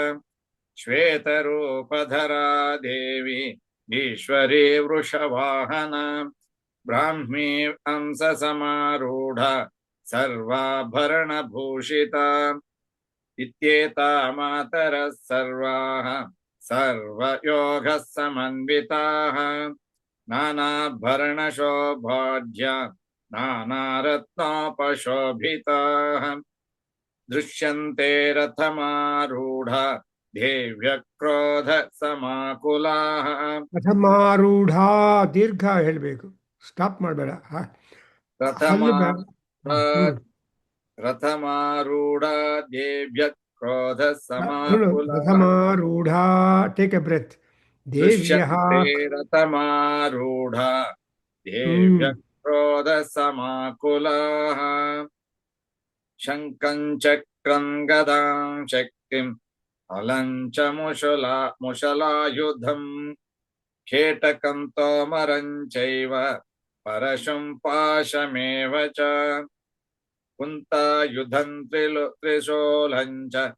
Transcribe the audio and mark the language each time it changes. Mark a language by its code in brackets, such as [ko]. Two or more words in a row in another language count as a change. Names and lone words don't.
[sa] ಶ್ವೇತರೂಪಧರಾ ದೇವಿ ಈಶ್ವರಿ ವೃಷವಾಹನ ಬ್ರಾಹ್ಮೀ ಹಂಸ ಸಮಾರೂಢ ಸರ್ವಾಭರಣ ಭೂಷಿತ ಇತ್ಯೇತಾ ಮಾತರಃ ಸರ್ವಾಃ ಸರ್ವಯೋಗ ಸಮನ್ವಿತಾಃ ನಾನಾಭರಣ ಶೋಭಾಢ್ಯ ನಾನಾರತ್ನೋಪಶೋಭಿತಾಃ ದೃಶ್ಯಂತೆ ರಥಮಾರೂಢ ದೇವ್ಯ ಕ್ರೋಧ ಸಮಾಕುಲಾಃ. [kn] ರಥಮಾರೂಢ ದೀರ್ಘ ಹೇಳ್ಬೇಕು, ಸ್ಟಾಪ್ ಮಾಡಬೇಡ. [sa] ರಥಮಾರೂಢ ದೇವ್ಯ ಕ್ರೋಧ ಸಮಾಕುಲಾಃ. [en] ರಥಮಾರೂಢ take a breath. [sa] ರಥಮಾರೂಢ ದೇವ್ಯ ಕ್ರೋಧ ಸಮಾಕುಲಾಃ. ಶಂಖಂ ಚಕ್ರಂ ಗದಾಂ ಶಕ್ತಿಂ ಅಲಂ ಚ ಮುಷಲಾಯುಧಂ ಖೇಟಕಂ ತೋಮರಂ ಚೈವ ಪರಶುಂ ಪಾಶಮೇವ ಚ ಕುಂತಾಯುಧಂ ತ್ರಿಶೂಲಂ ಚ